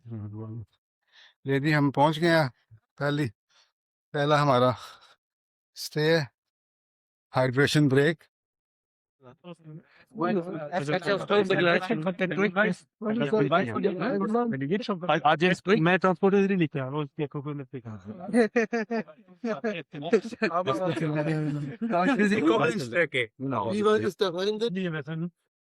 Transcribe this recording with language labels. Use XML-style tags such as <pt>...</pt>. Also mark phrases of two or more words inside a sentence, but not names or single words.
<hi>ये जी हम पहुंच गए हैं। पहला हमारा स्टे है, हाइड्रेशन ब्रेक। आज मैं ट्रांसपोर्ट नहीं लिखा वो</hi> <de>Wie weit ist der Rhein denn?</de> <hi>लिखा</hi>